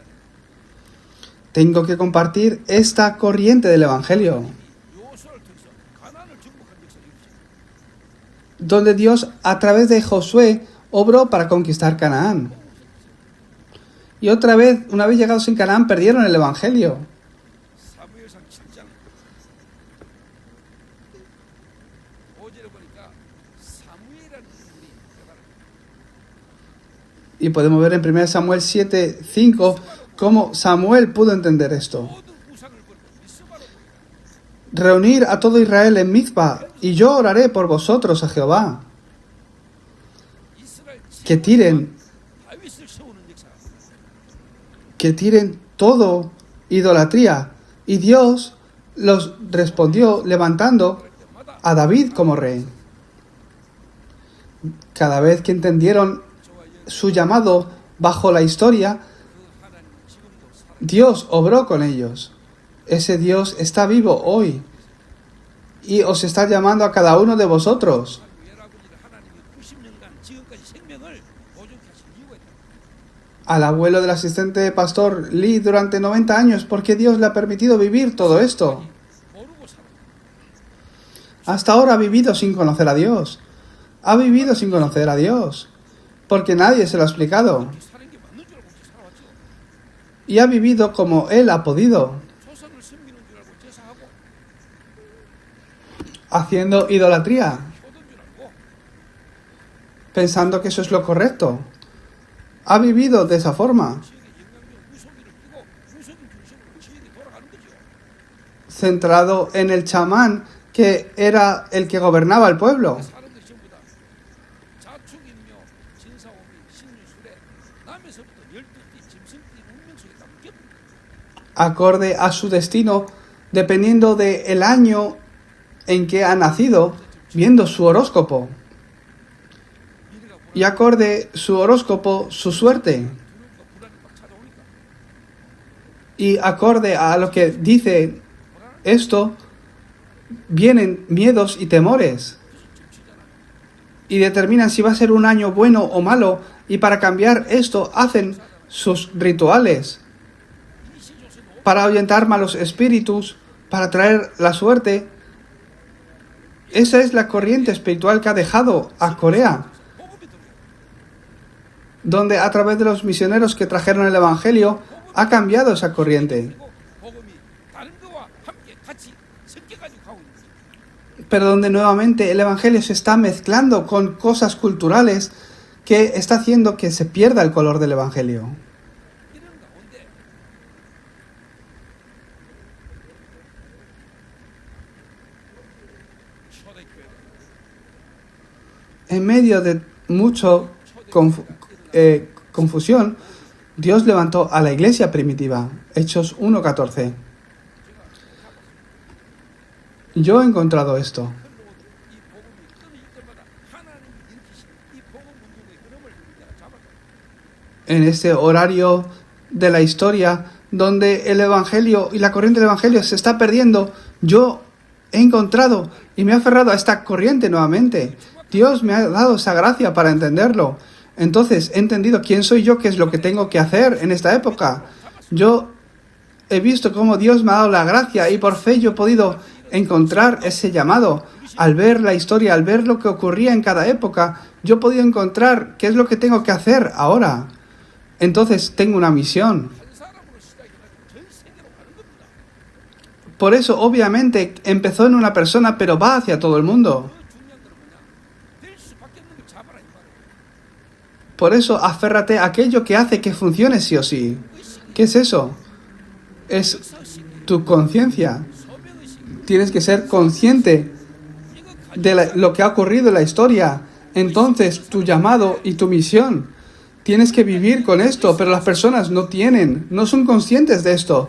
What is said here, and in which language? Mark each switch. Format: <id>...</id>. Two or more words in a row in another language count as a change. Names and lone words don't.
<es>Tengo que compartir esta corriente del Evangelio,</es> <ko>요소를 통해서 가나안을 정복한 역사를 이루지.</ko> <es>donde Dios a través de Josué obró para conquistar Canaán. Y otra vez, una vez llegados en Canaán, perdieron el Evangelio.</es> <ko>사무엘상 7장 5절에 보니까 사무엘이라는 인물이 대단한</ko> <es>Y podemos ver en 1 Samuel 7:5 cómo Samuel pudo entender esto.</es> <ko>모든 우상을 버리고 미스바로</ko> <es>Reunir a todo Israel en Mizpa, y yo oraré por vosotros a Jehová.</es> <ko>이스라엘</ko> <es>Que tiren,</es> <ko>다윗을 세우는 역사.</ko> <es>que tiren todo idolatría. Y Dios los respondió levantando a David como rey. Cada vez que entendieron su llamado bajo la historia,</es> <ko>그 하나님은 지금도 살아.</ko> <es>Dios obró con ellos. Ese Dios está vivo hoy y os está llamando a cada uno de vosotros.</es> <ko>외할아버지를 하나님이 90년간 지금까지 생명을 보존케 하신 이유가 있다.</ko> <es>Al abuelo del asistente pastor Lee durante 90 años, porque Dios le ha permitido vivir todo esto.</es> <ko>모르고 살아.</ko> <es>Hasta ahora ha vivido sin conocer a Dios. Ha vivido sin conocer a Dios, porque nadie se lo ha explicado.</es> <ko>이렇게 사는 게 맞는 줄 알고 이렇게 살아왔죠.</ko> <es>Y ha vivido como Él ha podido,</es> <ko>조상을 섬기는 줄 알고 제사하고</ko> <es>haciendo idolatría,</es> <ko>효도인 줄 알고</ko> <es>pensando que eso es lo correcto. Ha vivido de esa forma,</es> <ko>지역의 영향력 무속인을 끼고 무속인 중심으로 지역이 돌아가는 거죠.</ko> <es>centrado en el chamán que era el que gobernaba el pueblo.</es> <ko>사람들이 전부 다 자축인묘, 진사오미, 신유술에 남에서부터 12띠, 짐승띠 운명 속에 담겨.</ko> <es>Acorde a su destino, dependiendo del año en que ha nacido, viendo su horóscopo.</es> <ko>미래가</ko> <es>Y acorde su horóscopo, su suerte.</es> <ko>두려움과 불안이 막 찾아오니까</ko> <es>Y acorde a lo que dice esto, vienen miedos y temores. Y determinan si va a ser un año bueno o malo. Y para cambiar esto, hacen sus rituales. Para ahuyentar malos espíritus, para traer la suerte. Esa es la corriente espiritual que ha dejado a Corea,</es> <ko>복음이 들어요.</ko> <es>donde a través de los misioneros que trajeron el Evangelio, ha cambiado esa corriente.</es> <ko>그리고 복음이 다른 거와 함께 같이 섞여가지고 가고 있는 거죠.</ko> <es>Pero donde nuevamente el Evangelio se está mezclando con cosas culturales que está haciendo que se pierda el color del Evangelio.</es> <ko>이런 가운데 초대교회가</ko> <es>En medio de mucho confusión, Dios levantó a la iglesia primitiva. Hechos 1:14. Yo he encontrado esto.</es> <ko>흘러오는 이 복음이 끊어질 때마다 하나님이 일으키신 이 복음 운동의 흐름을 내가 잡았다.</ko> <es>En este horario de la historia, donde el Evangelio y la corriente del Evangelio se está perdiendo, yo he encontrado y me he aferrado a esta corriente nuevamente. Dios me ha dado esa gracia para entenderlo. Entonces he entendido quién soy yo, qué es lo que tengo que hacer en esta época. Yo he visto cómo Dios me ha dado la gracia y por fe yo he podido encontrar ese llamado. Al ver la historia, al ver lo que ocurría en cada época, yo he podido encontrar qué es lo que tengo que hacer ahora. Entonces tengo una misión.</es> <ko>한 사람으로 시작해가지고 전 세계로 가는 겁니다.</ko> <es>Por eso, obviamente, empezó en una persona, pero va hacia todo el mundo.</es> <ko>더 중요한 건 뭐냐? 될 수밖에</ko> <es>Por eso aférrate a aquello que hace que funcione sí o sí. ¿Qué es eso? Es tu conciencia. Tienes que ser consciente de lo que ha ocurrido en la historia. Entonces, tu llamado y tu misión. Tienes que vivir con esto, pero las personas no son conscientes de esto.</es>